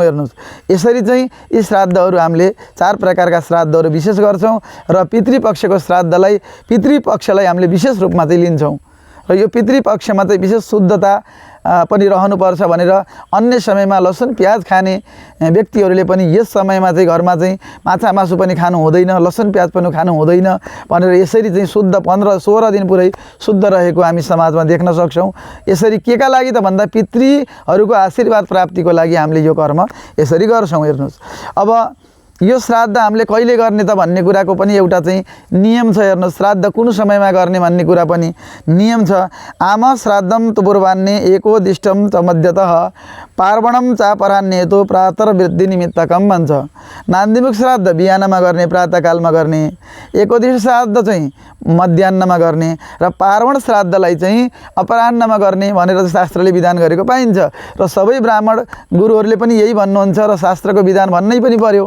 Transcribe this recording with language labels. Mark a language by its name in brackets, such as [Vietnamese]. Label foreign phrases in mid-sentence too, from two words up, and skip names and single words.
[Nepali] हेर्नुहोस्, यसरी चाहिँ यी श्राद्धहरू हामीले 4 प्रकारका श्राद्धहरू विशेष गर्छौँ र पितृपक्षको पितृपक्षलाई हामीले विशेष रूपमा चाहिँ लिन्छौँ र यो पितृपक्षमा चाहिँ विशेष शुद्धता पनि रहनुपर्छ भनेर अन्य समयमा लसुन प्याज खाने व्यक्तिहरूले पनि यस समयमा चाहिँ घरमा चाहिँ माछा मासु पनि खानु हुँदैन, लसुन प्याज पनि खानु हुँदैन भनेर यसरी चाहिँ शुद्ध 15-16 दिन पुरै शुद्ध रहेको हामी समाजमा देख्न सक्छौँ। यसरी के का लागि त भन्दा पितृहरूको आशीर्वाद प्राप्तिको लागि हामीले यो कर्म यसरी गर्छौँ। हेर्नुहोस्, अब यो श्राद्ध हामीले कहिले गर्ने त भन्ने कुराको पनि एउटा चाहिँ नियम छ। हेर्नुहोस्, श्राद्ध कुन समयमा गर्ने भन्ने कुरा पनि नियम छ। [Sanskrit] आम श्राद्धम तु पूर्वान्ने एकोदिष्टम च मध्यतः पार्वणम चापरान्ने तो प्रातर वृद्धि निमित्तकम भन्छ। [Nepali] नान्दीमुख श्राद्ध बिहानमा गर्ने, प्रातःकालमा गर्ने, एकोदिष्ट श्राद्ध चाहिँ मध्याह्नमा गर्ने र पार्वण श्राद्धलाई चाहिँ अपराह्नमा गर्ने भनेर शास्त्रले विधान गरेको पाइन्छ र सबै ब्राह्मण गुरुहरूले पनि यही भन्नुहुन्छ र शास्त्रको विधान भन्नै पनि पर्यो।